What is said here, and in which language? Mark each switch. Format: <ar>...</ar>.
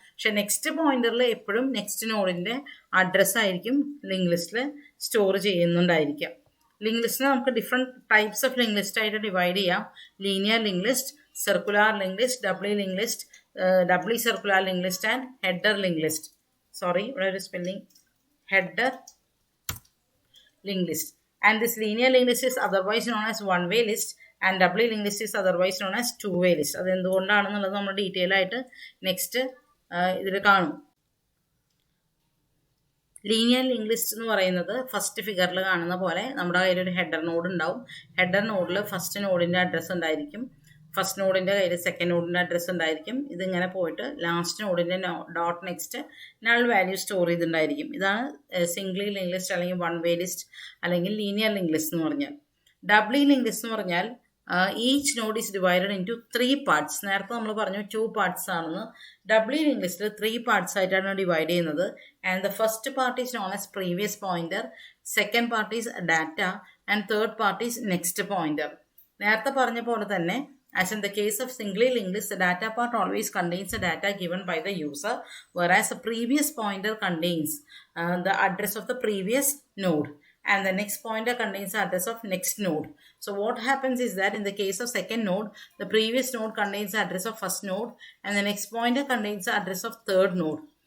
<ml>പക്ഷെ നെക്സ്റ്റ് പോയിന്ററിൽ എപ്പോഴും next നോഡിൻ്റെ address ആയിരിക്കും ലിങ്ക് ലിസ്റ്റിൽ സ്റ്റോർ ചെയ്യുന്നുണ്ടായിരിക്കുക. ലിങ്ക് ലിസ്റ്റിനെ നമുക്ക് different types of link list ആയിട്ട് ഡിവൈഡ് ചെയ്യാം. Linear link list, circular link list, doubly link list, doubly circular link list and header link list. Sorry, ഇവിടെ ഒരു spelling, header linked list.</ml> <en>And this linear linked list is otherwise known as one-way list, and doubly linked list is otherwise known as two-way list.</en> <ml>അത് എന്തുകൊണ്ടാണെന്നുള്ളത് നമ്മൾ detail ആയിട്ട് next ഇതിൽ കാണും. Linear link list എന്ന് പറയുന്നത് first ഫിഗറിൽ കാണുന്ന പോലെ നമ്മുടെ കയ്യിലൊരു ഹെഡർ നോഡ് ഉണ്ടാവും. ഹെഡർ നോഡിൽ ഫസ്റ്റ് നോഡിൻ്റെ അഡ്രസ്സ് ഉണ്ടായിരിക്കും, ഫസ്റ്റ് നോഡിൻ്റെ കയ്യിൽ സെക്കൻഡ് നോഡിൻ്റെ അഡ്രസ്സ് ഉണ്ടായിരിക്കും. ഇതിങ്ങനെ പോയിട്ട് last നോഡിൻ്റെ dot next null value store ചെയ്തിട്ടുണ്ടായിരിക്കും. ഇതാണ് സിംഗിളി ലിങ്ക് ലിസ്റ്റ് അല്ലെങ്കിൽ വൺ വേ ലിസ്റ്റ് അല്ലെങ്കിൽ ലീനിയർ ലിങ്ക് ലിസ്റ്റ് എന്ന് പറഞ്ഞാൽ.</ml> <en>doubly link list</en> <ml>എന്ന് പറഞ്ഞാൽ</ml> <en>Each node is divided into 3 parts.</en> <ml>നേരത്തെ നമ്മൾ പറഞ്ഞു 2 പാർട്സ് ആണെന്ന്. ഡബ്ലി ലിങ്ക് ലിസ്റ്റിൽ 3 പാർട്സ് ആയിട്ടാണ് ഡിവൈഡ് ചെയ്യുന്നത്.</ml> <en>And the first part is known as previous pointer, second part is data and third part is next pointer.</en> <ml>നേരത്തെ പറഞ്ഞ പോലെ തന്നെ</ml> <en>as in the case of singly linked list, the data part always contains the data given by the user, whereas the previous pointer contains the address of the previous node, and the next pointer contains the address of next node. So what happens is that in the case of second node, the previous node contains the address of first node, and the next pointer contains the address of third node.</en>